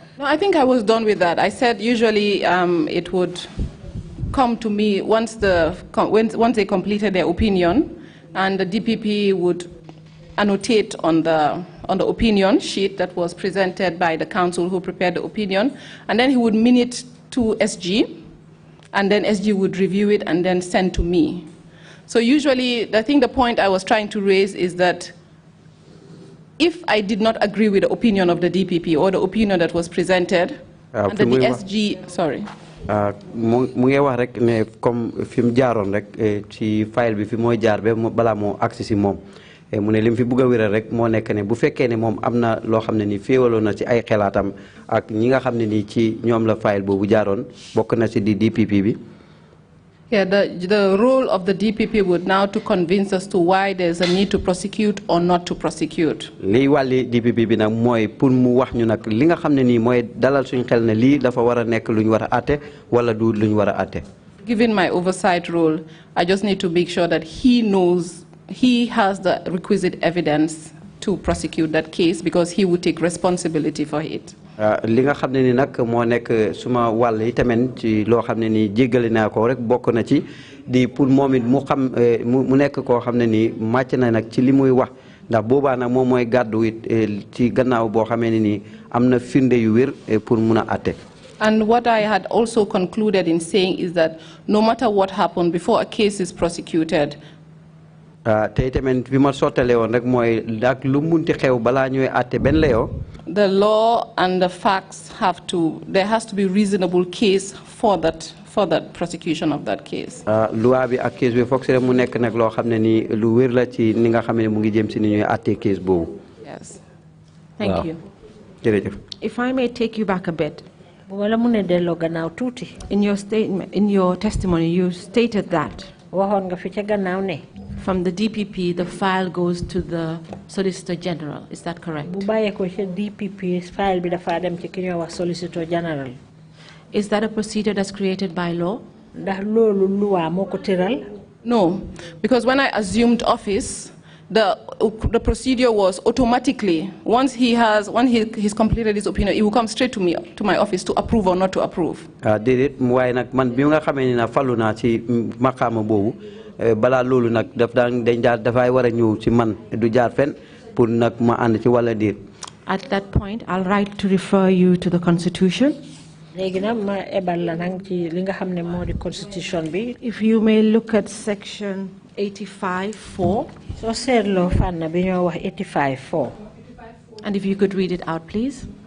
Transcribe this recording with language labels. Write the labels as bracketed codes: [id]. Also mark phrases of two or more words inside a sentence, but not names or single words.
[en] No, I think I was done with that. I said usually it would come to me once they completed their opinion, and the DPP would annotate on the opinion sheet that was presented by the council who prepared the opinion, and then he would minute to SG, and then SG would review it and then send to me. So usually, I think the point I was trying to raise is that if I did not agree with the opinion of the DPP or the opinion that was presented, and then the SG, sorry. [wo] mu ngi wax rek ne comme fi mu jaaroon rek ci file bi fi mooy jaar ba balaa moo agsi si moom mu ne li mu fi bëgg a wéral rek moo nekk ne bu fekkee ne moom am na loo xam ne nii féewaloo na ci ay xelaatam ak ñi nga xam ne nii ci ñoom la file boobu jaaroon bokk na ci di DPP bi. [en] Yeah, the role of the DPP would now to convince us to why there's a need to prosecute or not to prosecute. [wo] Li wàlli DPP bi nag mooy pour mu wax ñu nag li nga xam ne nii mooy dalal suñ xel ne lii dafa war a nekk lu ñu war a àtte wala du lu ñu war a àtte. [en] Given my oversight role, I just need to make sure that he knows he has the requisite evidence to prosecute that case because he would take responsibility for it. [wo] li nga xam ne ni nag moo nekk suma wàll yi tamit ci loo xam ne nii jéggale naa ko rek bokk na ci di pour moom it mu xam mu nekk koo xam ne nii màcc na nag ci li muy wax ndax boobaa nag moom mooy gàddu it ci gannaaw boo xamee ne nii am na firnde yu wér pour mun a àtte. [en] And what I had also concluded in saying is that no matter what happened before a case is prosecuted, [wo] tey tamit fi ma sottale woon rek mooy ak lu munti xew balaa ñuy àtte benn layoo. [en] The law and the facts there has to be reasonable case for that prosecution of that case. [wo] Loi bi ak case bi foog si mu nekk nag loo xam ne nii lu wér la ci ni nga xam ne mu ngi jëm si ni ñuy àtte case boobu. [en] Yes. Thank you. [wo] Jërëjëf. [en] If I may take you back a bit. In your statement, in your testimony, you stated that from the DPP, the file goes to the Solicitor General. Is that correct? Is that a procedure that's created by law? No, because when I assumed office, the procedure was automatically once he's completed his opinion, he will come straight to me to my office to approve or not to approve. [wo] Déedéet waaye nag man bi nga xamee ne na falu naa ci maqaama boobu balaa loolu nag dafay war a ñëw ci man du jaar fen pour nag ma ànd ci wala déet. [en] At that point, I'll write to refer you to the Constitution. If you may look at section 85.4. And if you could read it out, please.